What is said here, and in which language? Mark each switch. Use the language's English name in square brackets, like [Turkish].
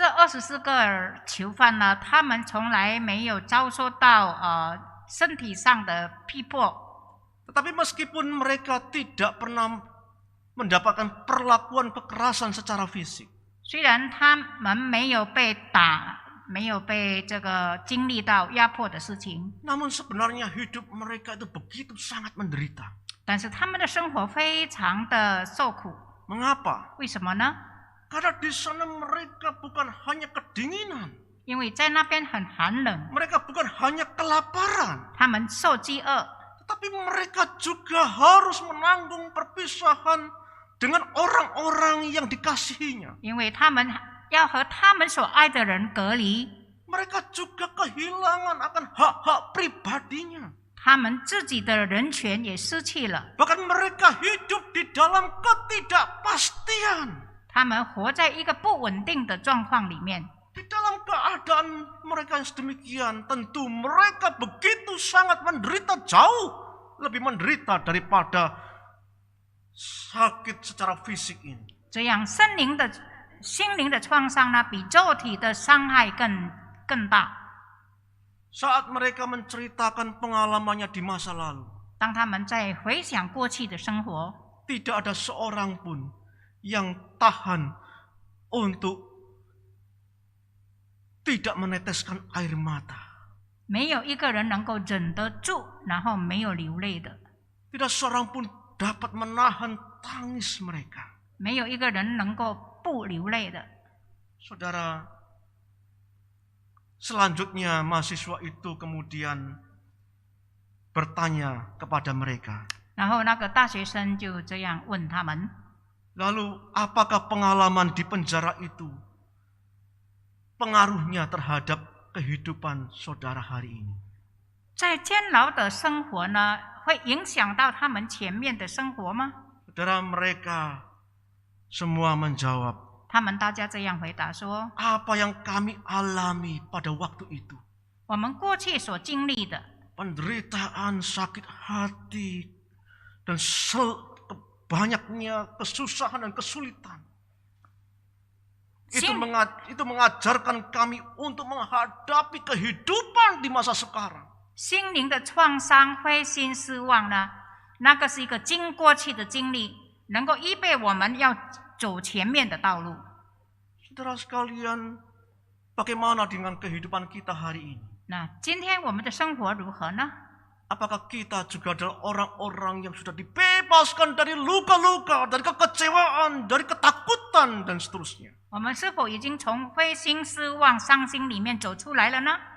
[Chinese] 这24个囚犯呢，他们从来没有遭受到身体上的逼迫， [Indonesian] Tetapi meskipun mereka tidak pernah mendapatkan perlakuan kekerasan secara fisik, [Chinese] 虽然他们没有被打，没有被这个经历到压迫的事情， [Indonesian] namun sebenarnya hidup mereka itu begitu sangat menderita. [Chinese] 但是他们的生活非常的受苦。 [Indonesian] Mengapa? [Chinese] 为什么呢？ [Indonesian] Karena di sana mereka bukan hanya kedinginan, [Chinese] 因为在那边很寒冷， [Indonesian] mereka bukan hanya kelaparan, [Chinese] 他们受饥饿， [Indonesian] tetapi mereka juga harus menanggung perpisahan dengan orang-orang yang dikasihinya. [Chinese] 因为他们要和他们所爱的人隔离， [Indonesian] Mereka juga kehilangan akan hak-hak pribadinya. [Chinese] 他们自己的人权也失去了， [Indonesian] Bahkan mereka hidup di dalam ketidakpastian. [Chinese] 他们活在一个不稳定的状况里面。 [Indonesian] Di dalam keadaan mereka yang sedemikian, tentu mereka begitu sangat menderita, jauh lebih menderita daripada sakit secara fisik ini. [Chinese] 这样心灵的创伤呢，比肉体的伤害更大。 [Indonesian] Saat mereka menceritakan pengalamannya di masa lalu, [Chinese] 当他们在回想过去的生活， [Indonesian] tidak ada seorang pun yang tahan untuk tidak meneteskan air mata. [Chinese] 没有一个人能够忍得住，然后没有流泪的， [Indonesian] Tidak seorang pun dapat menahan tangis mereka. [Chinese] 没有一个人能够不流泪的。 [Indonesian] Saudara, selanjutnya mahasiswa itu kemudian bertanya kepada mereka, [Chinese] 然后那个大学生就这样问他们： [Indonesian] lalu apakah pengalaman di penjara itu pengaruhnya terhadap kehidupan saudara hari ini? [Chinese] 在监牢的生活呢，会影响到他们前面的生活吗？ [Indonesian] Saudara, mereka semua menjawab, [Chinese] 他们大家这样回答说： [Indonesian] apa yang kami alami pada waktu itu, [Chinese] 我们过去所经历的， [Indonesian] penderitaan, sakit hati, dan banyaknya kesusahan dan kesulitan. Itu mengajarkan kami untuk menghadapi kehidupan di masa sekarang. [Chinese] 心灵的创伤、灰心失望呢，那个是一个过去的经历，能够预备我们要走前面的道路。 [Indonesian] Saudara sekalian, bagaimana dengan kehidupan kita hari ini? [Chinese] 那今天我们的生活如何呢？ [Indonesian] Apakah kita juga adalah orang-orang yang sudah dibebaskan dari luka-luka, dari kekecewaan, dari ketakutan, dan seterusnya? [Chinese] 我们是否已经从灰心失望、伤心里面走出来了呢？